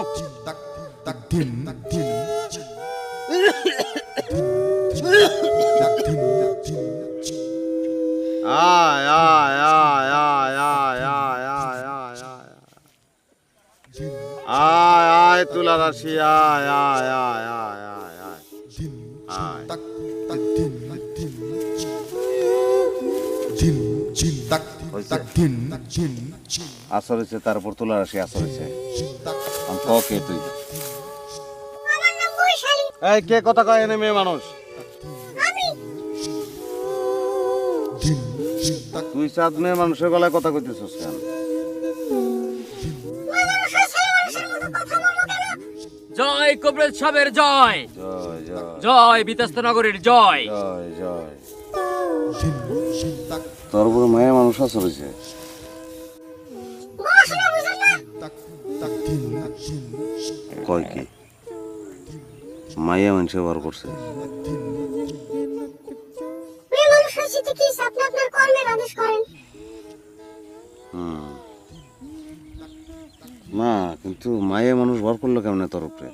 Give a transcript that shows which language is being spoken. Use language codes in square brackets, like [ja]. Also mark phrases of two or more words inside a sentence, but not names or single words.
[bn] Tak tak din din. Tak din din. Ay ay ay ay ay ay ay ay ay. Ay ay তুলা রাশি ay ay ay ay ay ay. Din Ay. tak tak din din. Din din tak tak din din. আসর হয়েছে তার উপর তুলা রাশি আসর হয়েছে Tak আমি ক কে তুই আমার নাম বৈশালী। এই কে কথা কয় এনে মেয়ে মানুষ আমি din din tak তুই চাঁদ মেয়ে মানুষের গলায় কথা কইতেছিস কেন মানুষের ছেলে মানুষের মতো কথা বলবো কেন? জয় কবরেজ সাহেবের জয়, জয় জয় জয় বিতস্ত নগরীর জয়। জয় জয় din din tak তোর উপর মেয়ে মানুষ আসর হয়েছে পড়াশোনা বুঝেন না? tak tak din din. কয় কি মাইয়া মানুষে বার করছে মেয়ে মানুষ হয়েছে তো কি আপনি আপনার কর্মের আদেশ করেন। হুম না কিন্তু মাইয়া মানুষ বার করলো কেমনে তোর উপরে